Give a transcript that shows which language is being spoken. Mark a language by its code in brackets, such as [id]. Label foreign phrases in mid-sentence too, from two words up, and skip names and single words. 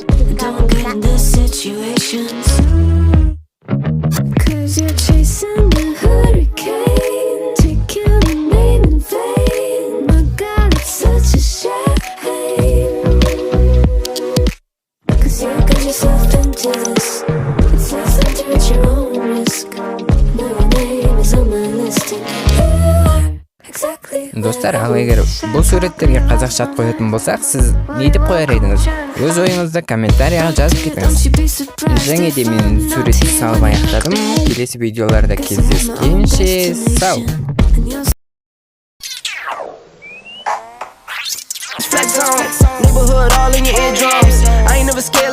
[en] Don't get in these situations. Cause you're chasing a hurricane, taking a name in vain. My God, it's such a shame. Cause you got yourself into this. It's less time to at your own risk. Now your name is on my list and you are exactly. [kk] Достар, ал егер бұл суреттерге қазақша ат қоятын болсақ, сіз не деп қояр едіңіз? Өз ойыңызды комментарияға жазып кетіңіз. Және де мен суретті салып аяқтадым. Келесі видеоларда кездескенше сау. [en] Neighborhood all in your eardrums. I ain't never